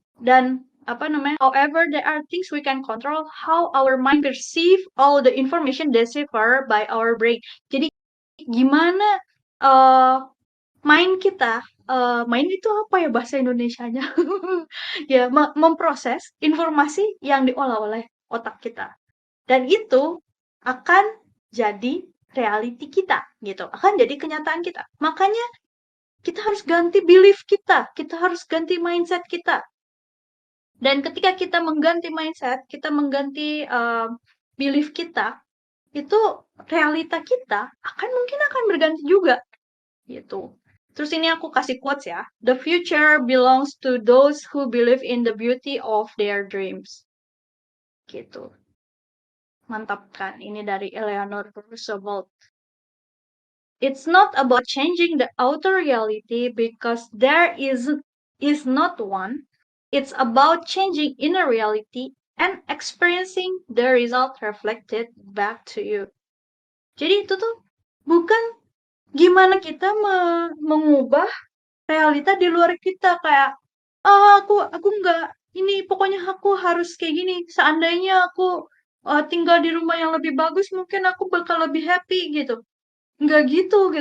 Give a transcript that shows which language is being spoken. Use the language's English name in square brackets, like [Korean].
[Indonesian] Dan [English] however there are things we can control how our mind perceive all the information deciphered by our brain. [Indonesian] Jadi gimana mind kita, mind itu apa ya bahasa Indonesianya? Ya, memproses informasi yang diolah oleh otak kita. Dan itu akan jadi reality kita gitu. Akan jadi kenyataan kita. Makanya kita harus ganti belief kita harus ganti mindset kita. Dan ketika kita mengganti mindset, kita mengganti belief kita, itu realita kita mungkin akan berganti juga gitu. Terus ini aku kasih quotes ya. [English] The future belongs to those who believe in the beauty of their dreams. [Indonesian] Gitu. Mantap kan? Ini dari Eleanor Roosevelt. [English] It's not about changing the outer reality because there is not one. It's about changing inner reality and experiencing the result reflected back to you. [Indonesian] Jadi itu tuh bukan gimana kita mengubah realita di luar kita kayak aku nggak ini pokoknya aku harus kayak gini. Seandainya aku tinggal di rumah yang lebih bagus mungkin aku bakal lebih happy gitu. Nggak gitu.